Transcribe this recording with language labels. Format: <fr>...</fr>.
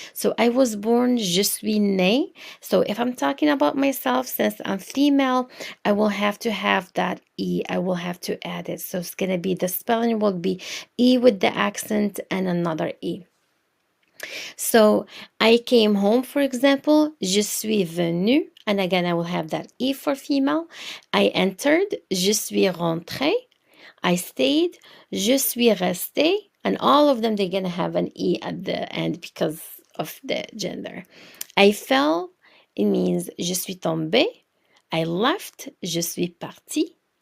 <en>So I was born,</en> <fr>je suis née.</fr> <en>So if I'm talking about myself, since I'm female, I will have to have that e, I will have to add it. So it's gonna be, the spelling will be e with the accent and another e. So I came home, for example,</en> <fr>je suis venu,</fr> <en>and again I will have that e for female. I entered,</en> <fr>je suis rentré.</fr> <en>I stayed,</en> <fr>je suis resté,</fr> <en>and all of them they're gonna have an e at the end because of the gender. I fell, it means</en> <fr>je suis tombé.</fr> <en>I left,</en> <fr>je suis parti.</fr>